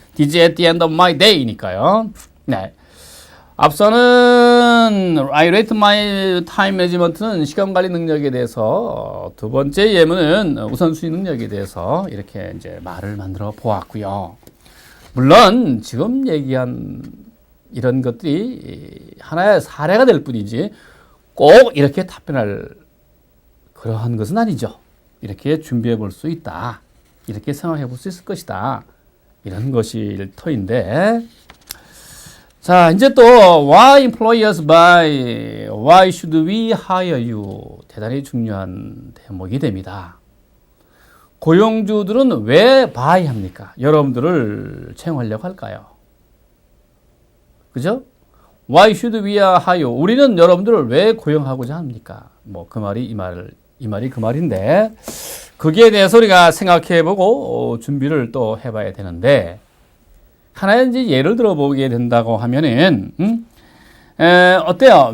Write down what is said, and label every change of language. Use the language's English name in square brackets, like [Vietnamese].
[English] This at the end of my day니까요. [Korean] 네. 앞서는 [English] I rate my time management [Korean] 는 시간 관리 능력에 대해서, 두 번째 예문은 우선순위 능력에 대해서 이렇게 이제 말을 만들어 보았고요. 물론 지금 얘기한 이런 것들이 하나의 사례가 될 뿐이지 꼭 이렇게 답변할 그러한 것은 아니죠. 이렇게 준비해 볼 수 있다. 이렇게 생각해 볼 수 있을 것이다. 이런 것일 터인데, 자, 이제 또 [English] why employers buy, why should we hire you? [Korean] 대단히 중요한 대목이 됩니다. 고용주들은 왜 buy 합니까? 여러분들을 채용하려고 할까요? 그죠? [English] Why should we hire you? [Korean] 우리는 여러분들을 왜 고용하고자 합니까? 뭐 그 말이 이 말이 그 말인데, 거기에 대해서 우리가 생각해보고 준비를 또 해봐야 되는데, 하나의 이제 예를 들어보게 된다고 하면은, 어때요?